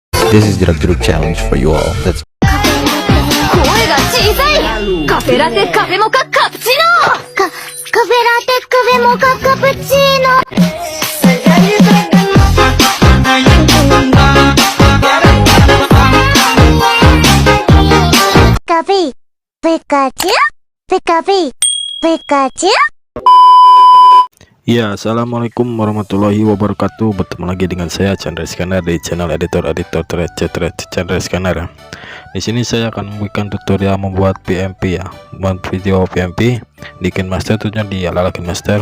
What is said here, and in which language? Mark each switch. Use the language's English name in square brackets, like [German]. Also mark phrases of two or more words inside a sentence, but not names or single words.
[English] This is Jeruk challenge for you all. Let's [Japanese] 声が小さい。カフェラテカフェモカカプチーノ。カフェラテカフェモカカプチーノ。ピカピピカチュピカピピカチュ。 [Arabic] Ya, السلام عليكم ورحمة الله وبركاته. [Indonesian] Bertemu lagi dengan saya Chandra Iskandar di channel editor Chandra Iskandar. Di sini saya akan memberikan tutorial membuat PMP ya, membuat video PMP di KineMaster, tentunya di ala-ala KineMaster.